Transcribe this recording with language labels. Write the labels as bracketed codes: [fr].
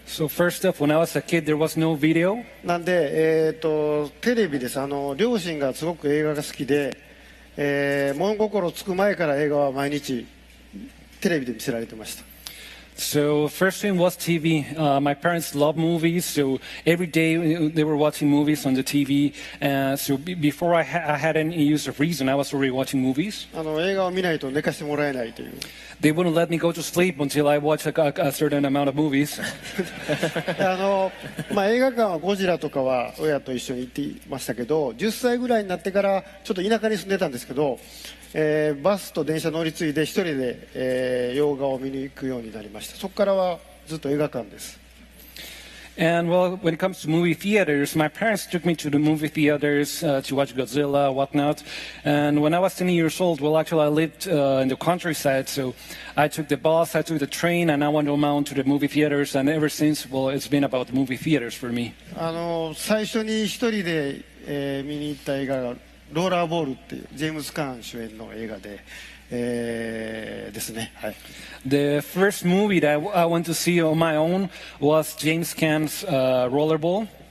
[en] So first off, when I was a kid, there was no video. [ja] なんで、テレビです。両親がすごく映画が好きで、物心つく前から映画は毎日テレビで見せられてました。 [en] So first thing was TV. My parents love movies, so every day they were watching movies on the TV. So before I had any use of reason, I was already watching movies. [ja] 映画を見ないと寝かしてもらえないという。 [en] They wouldn't let me go to sleep until I watched a certain amount of movies. [ja] 映画館はゴジラとかは親と一緒に行っていましたけど、10歳ぐらいになってからちょっと田舎に住んでたんですけど、バスと電車乗り継いで一人で、洋画を見に行くようになりました。そこからはずっと映画館です。 [en] And well, when it comes to movie theaters, my parents took me to the movie theaters to watch Godzilla, whatnot. And when I was 10 years old, well, actually, I lived in the countryside, so I took the bus, I took the train, and I went on to the movie theaters. And ever since, well, it's been about movie theaters for me. [ja] 最初に一人で、見に行った映画がローラーボールっていうジェームズ・カーン主演の映画で。ですね。はい。 [en] The first movie that I went to see on my own was James Caan's Rollerball.